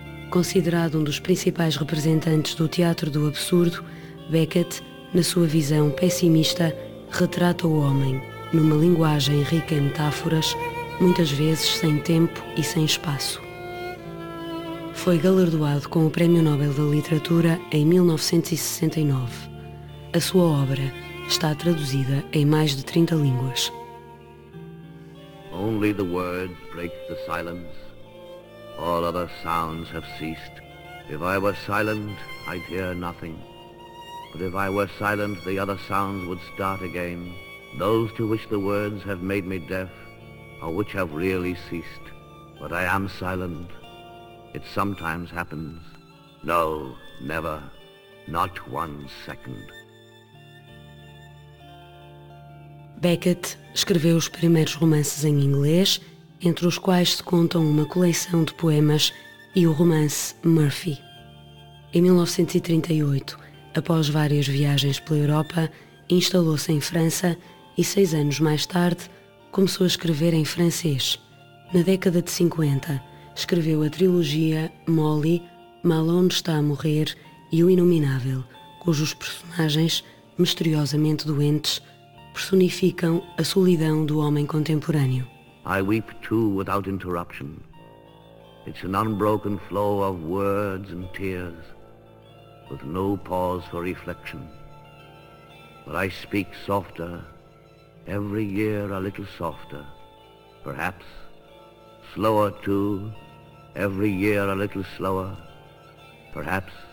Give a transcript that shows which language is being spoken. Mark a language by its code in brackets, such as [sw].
[pt] Considerado um dos principais representantes do teatro do absurdo, Beckett, na sua visão pessimista, retrata o homem, numa linguagem rica em metáforas, muitas vezes sem tempo e sem espaço. Foi galardoado com o Prémio Nobel da Literatura em 1969. A sua obra está traduzida em mais de 30 línguas. [en] Only the words break the silence. All other sounds have ceased. If I were silent, I'd hear nothing. But if I were silent, the other sounds would start again. Those to which the words have made me deaf, or which have really ceased. But I am silent. It sometimes happens. No, never. Not one second. [pt] Beckett escreveu os primeiros romances em inglês, entre os quais se contam uma coleção de poemas e o romance Murphy. Em 1938, após várias viagens pela Europa, instalou-se em França e, 6 anos mais tarde, começou a escrever em francês. Na década de 50, escreveu a trilogia Molly, Malone está a morrer e O Inominável, cujos personagens, misteriosamente doentes, personificam a solidão do homem contemporâneo. [en] I weep too without interruption. It's an unbroken flow of words and tears, with no pause for reflection. But I speak softer, every year a little softer, perhaps slower too, every year a little slower, perhaps.